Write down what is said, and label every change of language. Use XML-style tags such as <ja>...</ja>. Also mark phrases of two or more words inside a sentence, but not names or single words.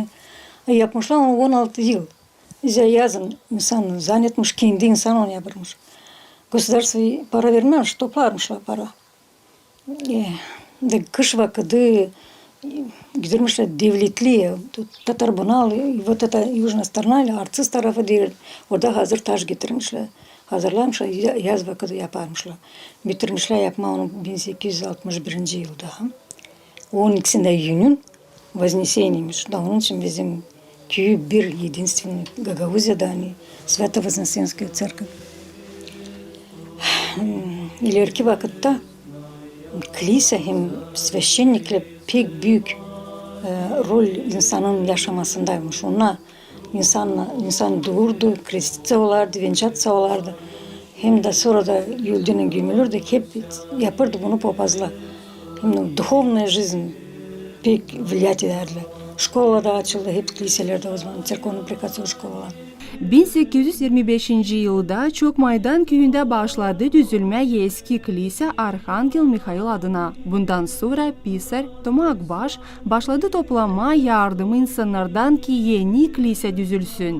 <gag>Yapmışlar onu 16 yıl. Yazın insan zannetmiş, kendi insan onu yapmış. Государство para vermemiş, toplarmışlar para. De kış vakti gidermişler devletliye, Tatar Bunal,</gag> <ru>вот это Южная сторона,</ru> <gag>Artsız tarafı değil. Orada hazır taş getirmişler. Hazırlamışlar, yaz vakti yaparmışlar. Bitirmişler yapma onu 1861 yılda. 12'sinde Eylül'ün Вознесенiymiş. Da onun için bizim köy bir единственный Гагаузия'da hani</gag> <ru>Свято-Вознесенская церковь.</ru> <gag>İleriki vakitte kilise hem священникler pek büyük rol insanın yaşamasındaymış. Ona insan doğurdu, kristitse olardı, vençatsa olardı. Hem de sonra da öldüğüne gömülürdü. Hep yapardı bunu papazlar. Hem de</gag> <ru>духовная жизнь</ru> <gag>pek влиять ederdi. Şkola da açıldı, hep kiliselerde o zaman,</gag> <ru>Церковно Приходских</ru> <gag>şkolalar. 1825 yılda Çokmaydan köyünde başladı düzülme eski kilise Arhangel Mikhail adına. Bundan sonra Pisar Toma Akbaş başladı toplama yardımı insanlardan ki yeni kilise düzülsün.</gag>